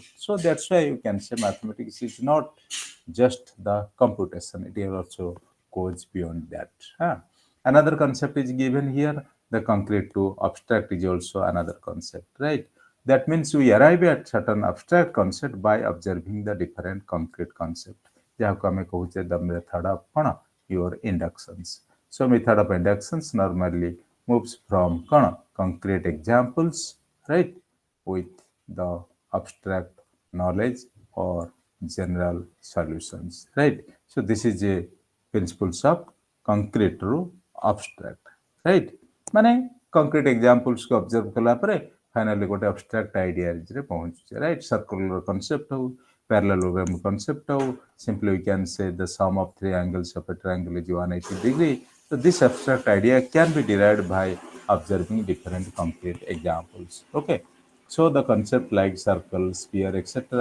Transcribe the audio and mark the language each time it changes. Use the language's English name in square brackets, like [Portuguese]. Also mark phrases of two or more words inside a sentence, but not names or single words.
[English] So that's why you can say mathematics is not just the computation, it also goes beyond that. Another concept is given here, the concrete to abstract is also another concept, right? That means we arrive at certain abstract concept by observing the different concrete concept. [Odia] ଯାହାକୁ ଆମେ କହୁଛେ [English] the method of କ'ଣ your inductions. So method of inductions normally moves from କ'ଣ concrete examples, right, with the abstract knowledge or general solutions, right? So this is a principles of concrete ରୁ abstract, right? [Odia] ମାନେ [English] concrete examples [Odia] को observe कला ପରେ finally ଗୋଟେ [English] abstract ideas [Odia] ରେ ପହଞ୍ଚୁଛେ, [English] right? Circular concept ହଉ, parallelogram concept ହଉ, simply we can say the sum of three angles of a triangle is 180 degree. So this abstract idea can be derived by observing different concrete examples. Okay. So the concept like circle, sphere, etc.